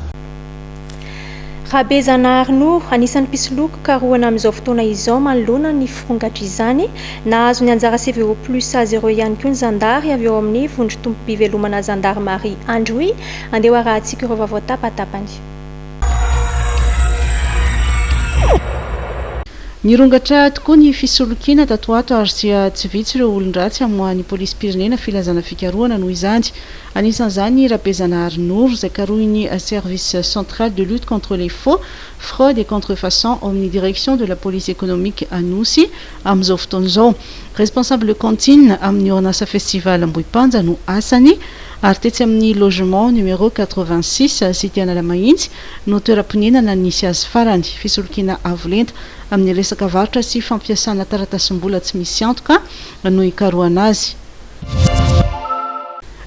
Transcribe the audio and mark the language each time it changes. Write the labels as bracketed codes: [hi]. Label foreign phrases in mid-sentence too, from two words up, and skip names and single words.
[mg] Rabezana Arnour anisan'ny mpisoloka karohana amin'izao fotoana izao manoloana ny firongatra izany nahazo ny anjara CVO+A0 ihany koa ny zandary avy eo amin'ny vondro tompo-pivelomana Gendarmerie Androy andeha ho arahantsika ireo vaovao tapatapany. Nirongatra tokoa ny fisolokiana tato ato ary tsy vitsy ireo olon-dratsy amohan'ny polisy pirenena filazana fikarohana noho izany. Anisan'izany Rabezana Arnour izay karohiny [fr] service central de lutte contre les faux, fraude et contrefaçon [mg] amin'ny [fr] direction de la police économique [mg] Anosy amin'izao fotoana izao. [fr] Responsable cantine [mg] amin'ny orinasa festival Ambohipanja no asany ary tetsy amin'ny [fr] logement numéro 86 cité [mg] Analamahitsy no toeram-ponenana nisy azy farany. Fisolokiana avolenta amin'ny resaka varotra sy fampiasana taratasy-mbola tsy misy antoka no ikarohana azy.